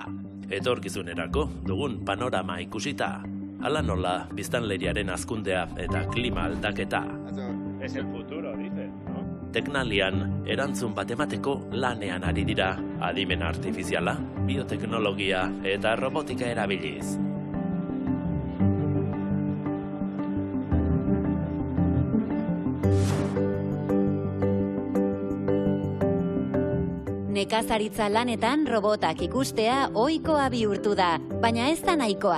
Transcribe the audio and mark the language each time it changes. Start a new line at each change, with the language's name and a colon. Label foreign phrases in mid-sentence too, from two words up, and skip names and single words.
Basque: Etorkizunerako dugun panorama ikusita, hala nola biztanleriaren hazkundea eta klima aldaketa.
Spanish: Es el futuro, dice, ¿no?
Basque: Teknalian erantzun bat emateko lanean ari dira, adimen artifiziala, bioteknologia eta robotika erabiliz. Nekazaritza lanetan robotak ikustea ohikoa bihurtu da, baina ez da nahikoa.